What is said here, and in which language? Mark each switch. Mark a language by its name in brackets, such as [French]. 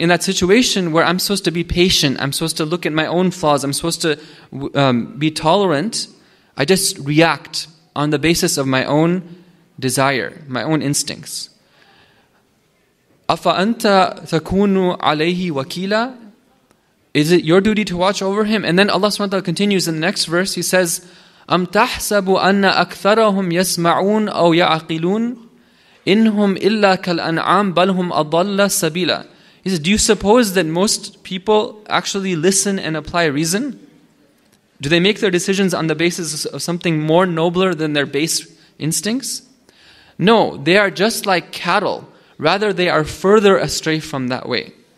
[English] In that situation where I'm supposed to be patient, I'm supposed to look at my own flaws, I'm supposed to be tolerant, I just react on the basis of my own desire, my own instincts. [Arabic] أَفَأَنْتَ تَكُونُ عَلَيْهِ وَكِيلًا. [English] Is it your duty to watch over him? And then Allah subhanahu wa ta'ala continues in the next verse. He says, [Arabic] أَمْ تَحْسَبُ أَنَّ أَكْثَرَهُمْ يَسْمَعُونَ أَوْ يَعْقِلُونَ إِنْهُمْ إِلَّا كَالْأَنْعَامِ بَلْ هُمْ أَضَلَّ سَبِيلًا. [English] He says, do you suppose that most people actually listen and apply reason? Do they make their decisions on the basis of something more nobler than their base instincts? No, they are just like cattle. Rather, they are further astray from that way.